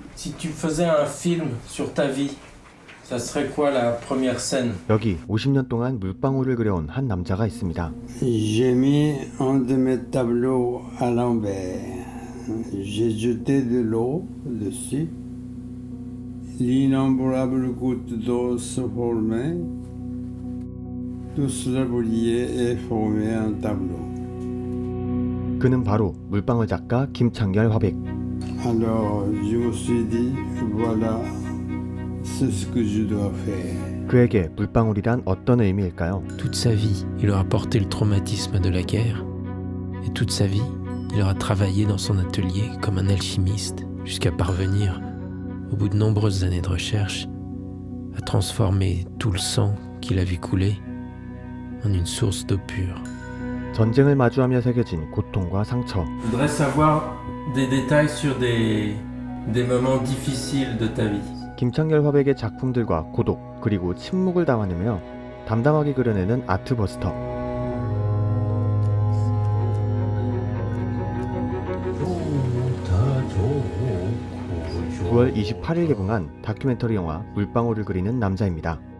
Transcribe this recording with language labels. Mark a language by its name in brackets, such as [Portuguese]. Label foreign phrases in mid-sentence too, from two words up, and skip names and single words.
[French] Si tu faisais un film sur ta vie, ça serait quoi la première scène? [Korean] 여기 50년 동안 물방울을 그려온 한 남자가 있습니다. [French] J'ai mis un de mes tableaux à l'envers. J'ai jeté de l'eau dessus. L'innombrable goutte d'eau se formait. Tout cela brillait et formait un tableau. [Korean] 그는 바로 물방울 작가 김창열 화백. [French] Alors je me suis dit, voilà, c'est ce que je dois faire. [Korean] 그에게 물방울이란 어떤 의미일까요? [French] Toute sa vie, il aura porté le traumatisme de la guerre. Et toute sa vie, il aura travaillé dans son atelier comme un alchimiste jusqu'à parvenir, au bout de nombreuses années de recherche, à transformer tout le sang qu'il a vu couler en une source d'eau pure. [Korean] 전쟁을 마주하며 새겨진 고통과 상처. [French] Je voudrais savoir des détails sur des moments difficiles de ta vie. [Korean] 김창열 화백의 작품들과 고독 그리고 침묵을 담아내며 담담하게 그려내는 아트버스터. 9월 28일 개봉한 다큐멘터리 영화 물방울을 그리는 남자입니다.